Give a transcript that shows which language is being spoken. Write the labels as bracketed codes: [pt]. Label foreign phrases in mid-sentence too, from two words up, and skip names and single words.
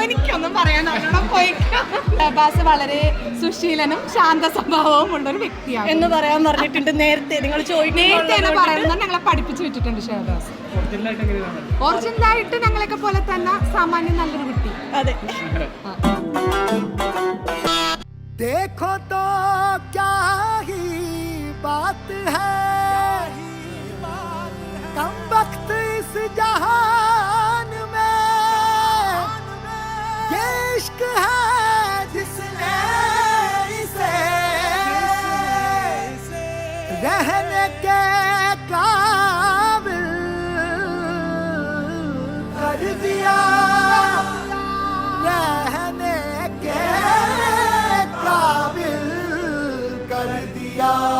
[ml] എനിക്കൊന്നും പറയാനോ പോയി. ഷഹബാസ് വളരെ സുശീലനും ശാന്ത സ്വഭാവവും ഉള്ളൊരു വ്യക്തിയാണ് എന്ന് പറയാൻ പറഞ്ഞിട്ടുണ്ട് നേരത്തെ. നിങ്ങൾ പറയുന്നത് ഞങ്ങളെ പഠിപ്പിച്ചു വിട്ടിട്ടുണ്ട് ഷഹബാസ്. ഒറിജിനലായിട്ട് ഞങ്ങളൊക്കെ പോലെ തന്നെ സാമാന്യം നല്ലൊരു കുട്ടി. അതെ. [hi] देखो तो क्या ही बात है, कम वक्त इस जहान में ये इश्क है जिसने इसे रहने के काबिल कर दिया, रहने के काबिल कर दिया।